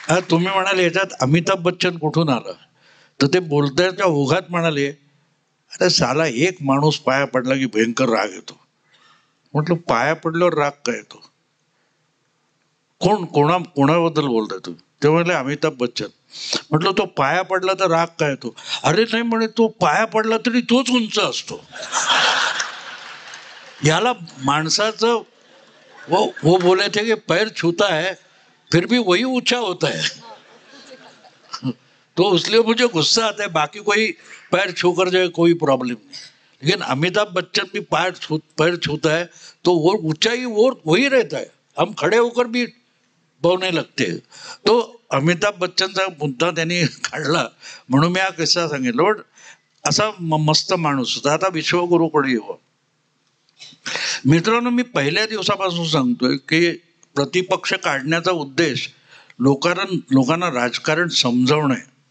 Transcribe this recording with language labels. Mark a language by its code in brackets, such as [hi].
[mr] तुम्ही म्हणाले याच्यात अमिताभ बच्चन कुठून आला, तर ते बोलताच्या ओघात म्हणाले, अरे साला एक माणूस पाया पडला की भयंकर राग येतो. म्हटलं, पाया पडल्यावर राग काय येतो? कोणाबद्दल बोलताय तुम्ही? ते म्हणले अमिताभ बच्चन. म्हटलं तो पाया पडला तर राग काय तो? अरे नाही म्हणे, तो पाया पडला तरी तोच उंच असतो. याला माणसाचं [hi] वो बोले थे कि पैर छूता है फिर भी वही ऊंचा होता है. तो इसलिए मुझे गुस्सा आता है, बाकी कोई पैर छू कर जाए कोई प्रॉब्लम नहीं, लेकिन अमिताभ बच्चन भी पैर छूता है तो वो ऊंचाई वो वही रहता है. हम खड़े होकर भी बोलने लगते हैं. [mr] तो अमिताभ बच्चनचा मुद्दा त्यांनी काढला म्हणून मी हा किस्सा सांगितला. पण असा मस्त माणूस होता. आता विश्वगुरूकडे येऊ. मित्रांनो, मी पहिल्या दिवसापासून सांगतोय की प्रतिपक्ष काढण्याचा उद्देश लोकांना राजकारण समजवणं आहे.